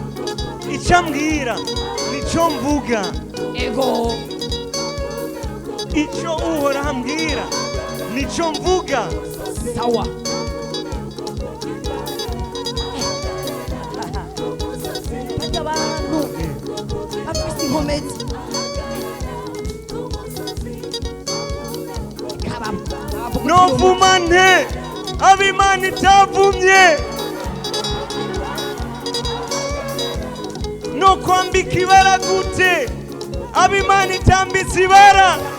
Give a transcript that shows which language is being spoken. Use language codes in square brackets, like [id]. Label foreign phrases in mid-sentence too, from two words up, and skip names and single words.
[rn] Icyo ambwira nicyo mvuga, Yego, icyo Uhoraho ambwira nicyo mvuga. sawa. Bajya abantu bafise inkomezi Novuma nte abo Imana itavumye, no kwambika ibara gute abo Imana itambitse ibara.